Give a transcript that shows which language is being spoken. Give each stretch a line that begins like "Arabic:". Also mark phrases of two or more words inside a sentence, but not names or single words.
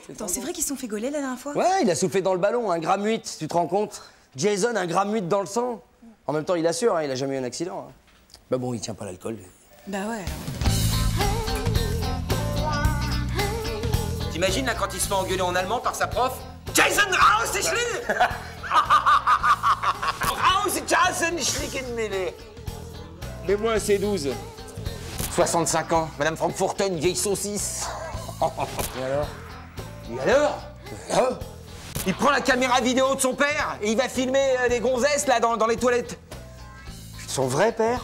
French: Attends, c'est vrai qu'ils se sont fait gauler la dernière fois? Ouais, il a soufflé dans le ballon, 1,8 g, tu te rends compte? Jason, 1,8 g dans le sang. En même temps, il assure, hein, il a jamais eu un accident. Hein. Bah bon, il tient pas l'alcool. Bah ouais, alors. T'imagines, là, quand il se fait engueuler en allemand par sa prof?
German: Jason Raus, ich will! Raus, Jason, ich will mêler.
French: Mets-moi un C12. 65 ans, Madame Frankfurten, une vieille saucisse. Et alors? Et alors? Il prend la caméra vidéo de son père et il va filmer les gonzesses, là, dans les toilettes. Son vrai père?